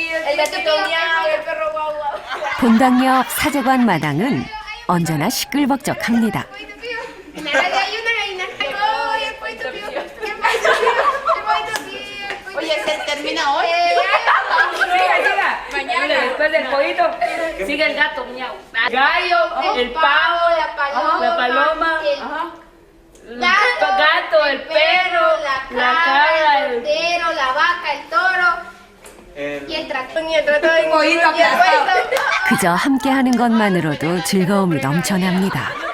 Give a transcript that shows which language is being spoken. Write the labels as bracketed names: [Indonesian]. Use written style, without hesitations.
[Spanish] El gatito miau, el perro guau guau. [Korean] 본당역 사제관 마당은 언제나 시끌벅적합니다. [Spanish] Oye, se termina hoy. Mañana, después del pollito, sigue el gato miau. Gallo, el pavo, la paloma, el gato, el perro, la cabra, el cordero, la vaca, el toro y el tractor. Y el pollito. [Korean] 그저 함께하는 것만으로도 즐거움이 넘쳐납니다.